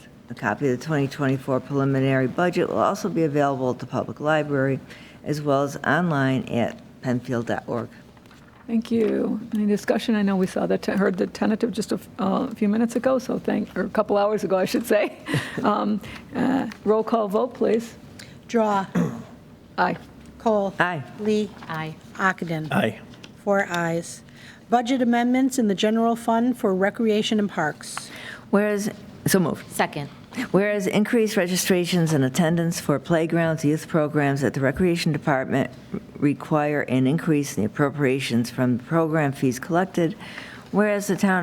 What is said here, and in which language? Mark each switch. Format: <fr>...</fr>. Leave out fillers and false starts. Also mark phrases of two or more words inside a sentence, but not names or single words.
<en>A copy of the 2024 preliminary budget will also be available at the public library as well as online at penfield.org. Thank you. Any discussion? I know we saw that, heard the tentative just a few minutes ago, so or a couple hours ago, I should say. Roll call vote, please. Drawe. Aye. Kohl. Aye. Lee. Aye. Ockenden. Aye. 4 ayes. Budget amendments in the general fund for recreation and parks. Whereas, so moved. Second. Whereas increased registrations and attendance for playgrounds, youth programs at the Recreation Department require an increase in the appropriations from the program fees collected, whereas the Town</en>